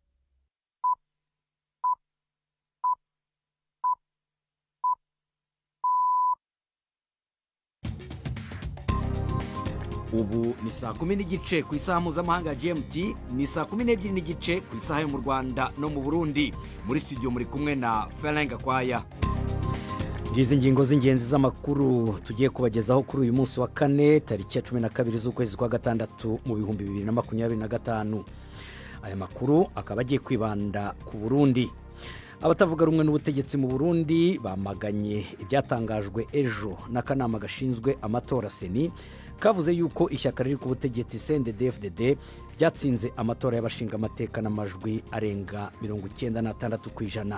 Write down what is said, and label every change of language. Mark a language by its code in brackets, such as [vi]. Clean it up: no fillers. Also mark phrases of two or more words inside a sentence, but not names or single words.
[rw] Ubu ni saa 10:30 ku isaha mpuzamahanga ya GMT, ni saa 12:30 ku isaha yo mu Rwanda no mu Burundi. Muri studio muri kumwe na Ferenga Kwaya. Izi ngingo z'ingenzi z'amakuru tugiye kubagezaho kuri uyu munsi wa kane tariki ya 12 z'ukwezi kwa gatandatu mu 2025. Aya makuru akaba agiye kwibanda ku Burundi. Abatavuga rumwe n'ubutegetsi mu Burundi bamaganye ibyatangajwe ejo n'akanama gashinzwe amatora Seni, kavuze yuko ishyaka riri ku butegetsi CNDD-FDD byatsinze amatora y'abashinga amateka n'amajwi arenga 96%.